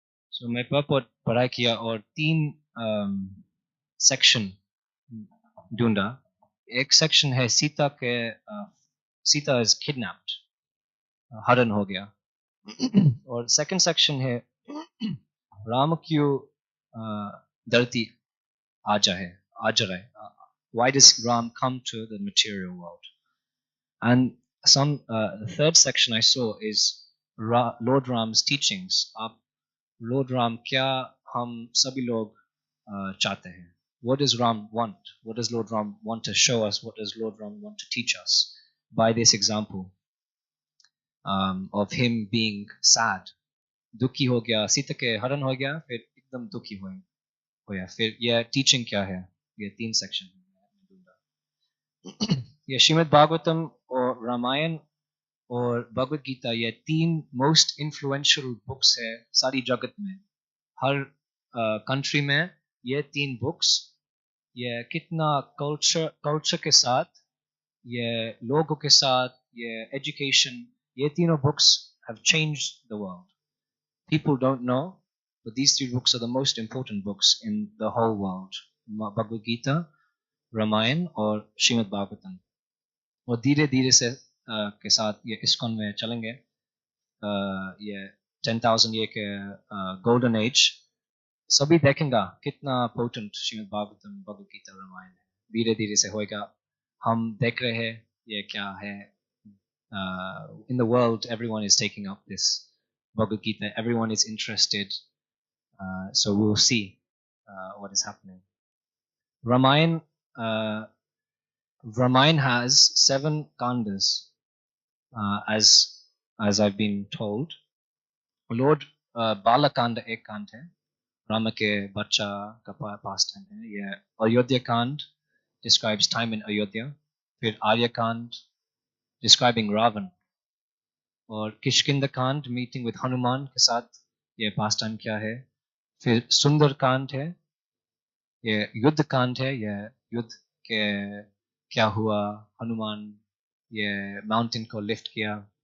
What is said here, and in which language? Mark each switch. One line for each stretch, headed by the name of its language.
Hindi: So मैं purport पढ़ाई किया और तीन सेक्शन ढूंढा. एक सेक्शन है सीता के सीता
English: is kidnapped,
Hindi: हरण हो गया. और सेकंड सेक्शन है राम क्यों धरती आ जा रहा है.
English: Why does Ram come to the material world? And the third section I saw is Lord Ram's teachings.
Hindi: आप Lord Ram क्या हम सभी लोग चाहते हैं?
English: What does Ram want? What does Lord Ram want to show us? What does Lord Ram want to teach us? By this example of him being sad.
Hindi: दुखी हो गया, सीता के हरण हो गया, फिर एकदम दुखी हो गया. फिर यह टीचिंग क्या है? ये तीन सेक्शन है. ये श्रीमद् भागवतम और रामायण और भगवत गीता, ये तीन
English: most influential books
Hindi: है सारी जगत में. हर कंट्री में ये तीन बुक्स, ये कितना कल्चर के साथ, ये लोगों के साथ, ये एजुकेशन, ये तीनों books
English: have changed the world. People don't know, but these three books are the most important books in the whole world.
Hindi: Bhagavad Gita, Ramayana और Srimad Bhagavatam. और धीरे धीरे से के साथ ये इस्कॉन में चलेंगे. ये 10,000 year के golden age सभी देखेंगा कितना potent श्रीमद् भागवतम, भगवद गीता, रामायण है. धीरे धीरे से होएगा. हम देख रहे हैं ये क्या है.
English: In the world everyone is taking up this Bhagavad Gita, everyone is interested, so we will see what is happening. Ramayana has 7 kandas, as I've been told.
Hindi: Lord Balakanda एक कांड है, राम के बच्चा का pastime है. ये अयोध्या कांड
English: describes time in Ayodhya.
Hindi: फिर आर्य कांड describing Ravan. और किष्किंधा कांड
English: meeting with Hanuman
Hindi: के साथ, ये पास्ट टाइम क्या है. फिर सुंदर कांड है, ये युद्ध कांड है, ये युद्ध के क्या हुआ, हनुमान ये माउंटेन को लिफ्ट किया.